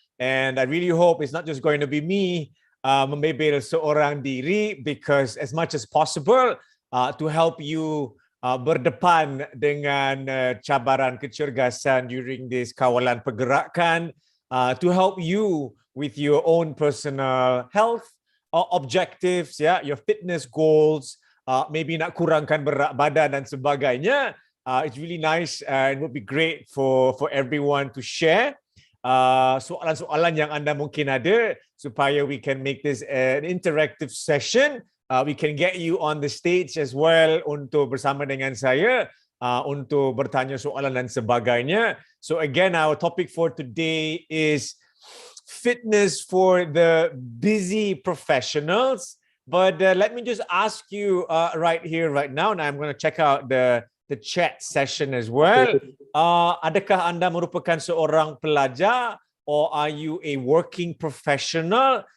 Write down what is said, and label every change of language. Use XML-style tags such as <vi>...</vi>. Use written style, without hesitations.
<en>And I really hope it's not just going to be me</en> <ms>membebel seorang diri,</ms> <en>because as much as possible, to help you</en> <ms>berdepan dengan cabaran kecergasan</ms> <en>during this</en> <ms>kawalan pergerakan,</ms> <en>to help you with your own personal health objectives, your fitness goals, maybe</en> <ms>nak kurangkan berat badan dan sebagainya.</ms> <en>It's really nice and would be great for everyone to share</en> <ms>soalan-soalan yang anda mungkin ada, supaya</ms> <en>we can make this an interactive session. We can get you on the stage as well</en> <ms>untuk bersama dengan saya untuk bertanya soalan dan sebagainya.</ms> <en>So again, our topic for today is fitness for the busy professionals. But let me just ask you right here, right now, and I'm going to check out the chat session as well.</en> <ms>Adakah anda merupakan seorang pelajar,</ms> <en>or are you a working professional?</en>